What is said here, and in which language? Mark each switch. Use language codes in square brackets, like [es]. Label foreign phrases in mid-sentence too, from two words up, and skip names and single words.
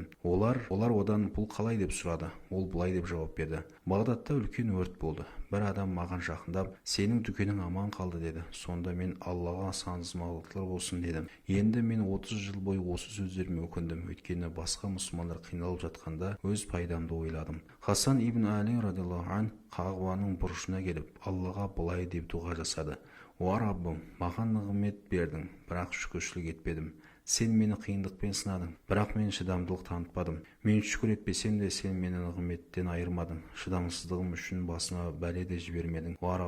[kk] Олар одан бұл қалай деп сұрады. Ол былай деп жауап берді: Бағдатта үлкен өрт болды. Бір адам маған жақындап, сенің дүкенің аман қалды деді. Сонда мен Аллаға сансыз мадақтар болсын дедім. Енді мен 30 жыл бойы осы сөздеріме өкіндім. Өйткені басқа мұсылмандар қиналып жатқанда өз пайдамды ойладым. Хасан ибн Али [ar] رضي الله عن [kk] Қағбаның бұрышына келіп, Аллаға былай деп дұға жасады: О Раббым, маған нығмет бердің, бірақ шүкіршілік етпедім. Сен мені қиындықпен сынадың, бірақ мен шыдамдылық танытпадым. Мен шүкір етпесем де, сен мені нығметтен айырмадың. Шыдамсыздығым үшін басыма бәле де жібермедің.